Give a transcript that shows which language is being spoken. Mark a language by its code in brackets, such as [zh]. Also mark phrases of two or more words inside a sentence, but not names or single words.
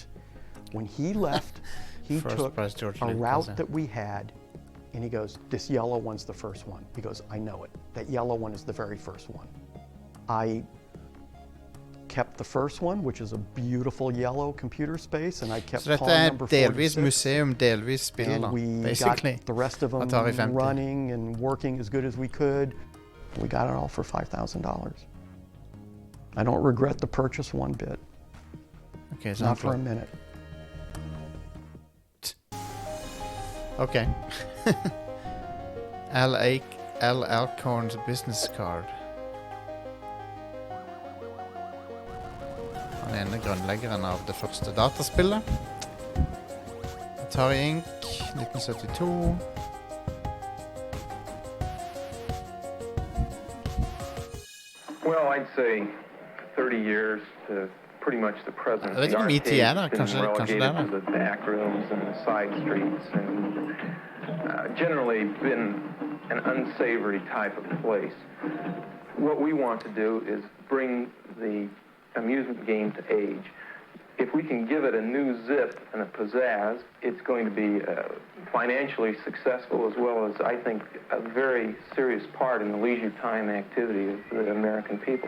[en] When he left, he took a route that we had And he goes, this yellow one's the first one. He goes, I know it. That yellow one is the very first one. I kept the first one, which is a beautiful yellow computer space, and I kept [no] Så Pong dette [en] number [no] delvis 46. museum, delvis spill, [en] And [no] da, [en] we basically. got the rest of them Atari 50. running and working as good as we could. We got it all for $5,000. I don't regret the purchase one bit. [no] Okay, så [en] Not for a minute. Okay. L. Alcorn's business card. [no] Han ene grunnleggeren av det første dataspillet. [en] Atari Inc. 1972. Well, I'd say 30 years to pretty much the present. [no] Jeg vet ikke hvor mye tid er det. Kanskje det er to det. [en] the back rooms and the side streets, and generally been an unsavory type of place. What we want to do is bring the amusement game to age. If we can give it a new zip and a pizzazz, it's going to be financially successful, as well as, I think, a very serious part in the leisure time activity of the American people.